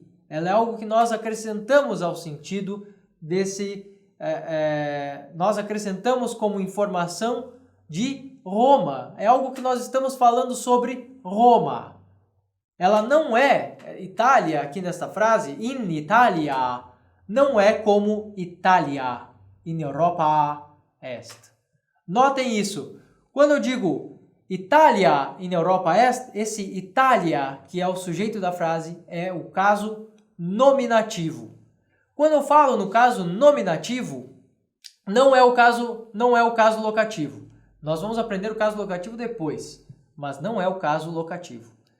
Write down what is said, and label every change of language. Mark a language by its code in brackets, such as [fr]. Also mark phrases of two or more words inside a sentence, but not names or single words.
[pt] Ela é algo que nós acrescentamos ao sentido nós acrescentamos como informação de Roma. É algo que nós estamos falando sobre Roma. Ela não é, Itália, aqui nesta frase, [la] in Italia, [pt] não é como Itália, [la] in Europa est. [pt] Notem isso. Quando eu digo Itália [la] in Europa est, [pt] esse Itália, que é o sujeito da frase, é o caso nominativo. Quando eu falo no caso nominativo, não é o caso locativo. Nós vamos aprender o caso locativo depois, mas não é o caso locativo.